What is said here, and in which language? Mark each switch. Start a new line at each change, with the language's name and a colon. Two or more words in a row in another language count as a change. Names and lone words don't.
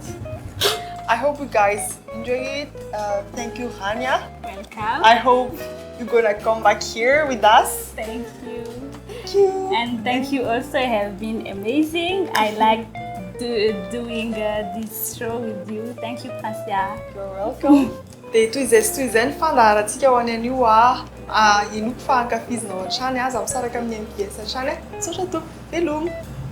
English: I hope you guys enjoy it. Thank you, Rania. Welcome. I hope you're gonna come back here with us. Thank you. Thank you. And thank you also, you have been amazing. I like doing this show with you. Thank you, Francia. You're welcome.
Malagasy: Dia toy izay sy toy izay ny fandaharantsika ho any an'io ino mpifankafizina ao an-trany aza misaraka amin'ny MBS an-trany. Sotra to, veloma.